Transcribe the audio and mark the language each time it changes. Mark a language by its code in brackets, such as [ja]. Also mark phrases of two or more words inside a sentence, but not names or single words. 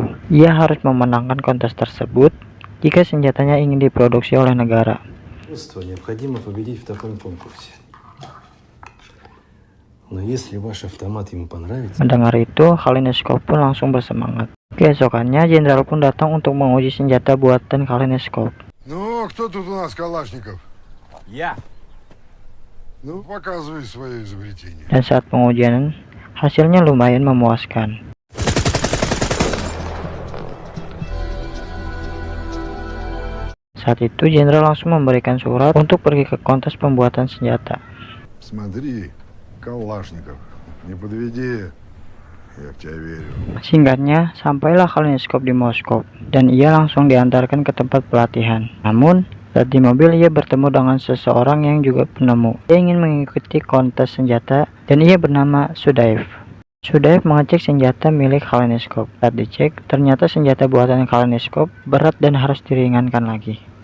[id] Ia harus memenangkan kontes tersebut jika senjatanya ingin diproduksi oleh negara. Mendengar itu, Khalhenskov pun langsung bersemangat. Keesokannya, jenderal pun datang untuk menguji senjata buatan Khalhenskov. [ru] Кто тут у нас Калашников? Я. Показывай свое изобретение. [id] Dan saat pengujian, hasilnya lumayan memuaskan. Saat itu, jenderal langsung memberikan surat untuk pergi ke kontes pembuatan senjata. [ru] Смотри, Калашников, не подведи. Я в тебя верю. [id] Singkatnya, sampailah Kaleniskop di Moskow, dan ia langsung diantarkan ke tempat pelatihan. Namun, saat di mobil ia bertemu dengan seseorang yang juga penemu. Ia ingin mengikuti kontes senjata, dan ia bernama Sudaev. Sudaev mengecek senjata milik Kaleniskop. Saat dicek, ternyata senjata buatan Kaleniskop berat dan harus diringankan lagi.